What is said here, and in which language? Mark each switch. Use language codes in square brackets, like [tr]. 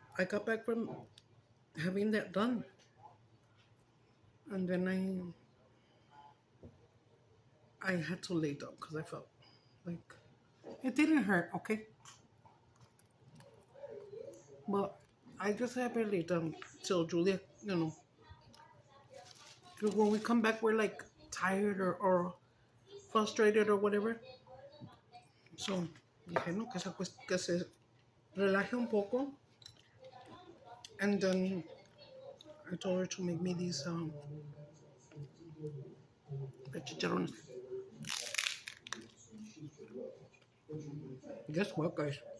[en] I got back from having that done. And then I had to lay down because I felt like it didn't hurt, okay? But I just had to lay down till Julia, because when we come back, we're like tired or frustrated or whatever. [es] So, dije, no, que se relaje un poco. [en] And then I told her to make me these chicharones. Guess what, guys?